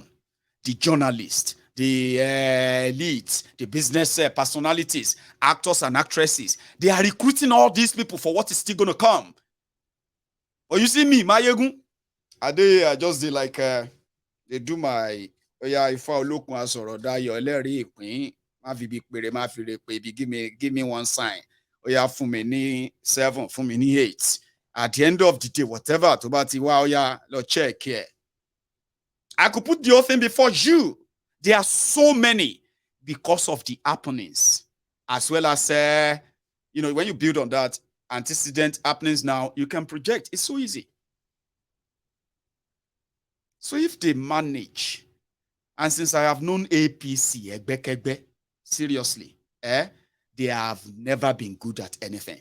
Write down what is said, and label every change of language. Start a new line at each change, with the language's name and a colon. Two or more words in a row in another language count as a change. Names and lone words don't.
English: The journalists, the elites, the business personalities, actors and actresses, they are recruiting all these people for what is still going to come. Or you see me, Mayegun, I just did like, they do my
Yoruba: Oya Ifá Olókun asọ̀rọ̀ dayọ̀ ẹlẹ́rìí ìpín má fi ibi pèrè má fi re pé ibi
English: give me one sign.
Yoruba: Oya fún mi ní 7 fún mi ní 8.
English: At the end of the day, whatever
Yoruba: tó bá ti wá, oya lọ
English: check here. I could put the whole thing before you. There are so many because of the happenings, as well as when you build on that antecedent happenings now, you can project. It's so easy. So if they manage, and since I have known APC, seriously, they have never been good at anything.